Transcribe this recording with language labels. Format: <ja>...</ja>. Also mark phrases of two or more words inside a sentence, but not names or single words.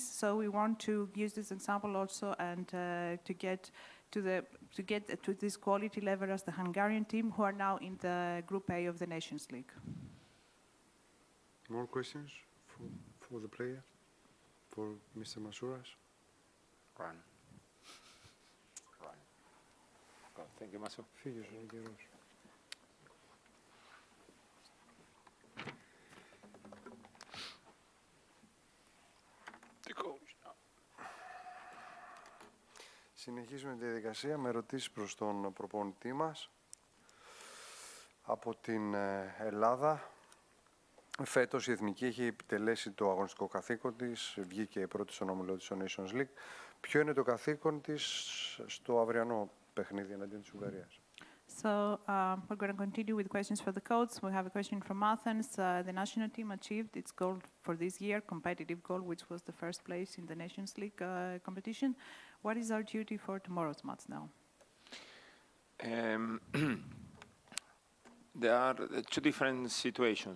<en>So we want to use this example also and to get to this quality level as the Hungarian team, who are now in the Group A of the Nations League. More questions for the player, for Mr. Masouras? Run. Thank you, Maso.</en> <el>Φύγες ο καιρός. Συνεχίζουμε τη διαδικασία με ερωτήσεις προς τον προπονητή μας από την Ελλάδα. Φέτος η Εθνική έχει επιτελέσει το αγωνιστικό καθήκον της, βγήκε πρώτη στον όμιλο της Nations League. Ποιο είναι το καθήκον της στο αυριανό παιχνίδι εναντίον της Ουγγαρίας?</el> <en>So we're going to continue with questions for the coach. We have a question from Athens. The national team achieved its goal for this year, competitive goal, which was the first place in the Nations League competition. What is our duty for tomorrow's match now? There are two different situations.</en>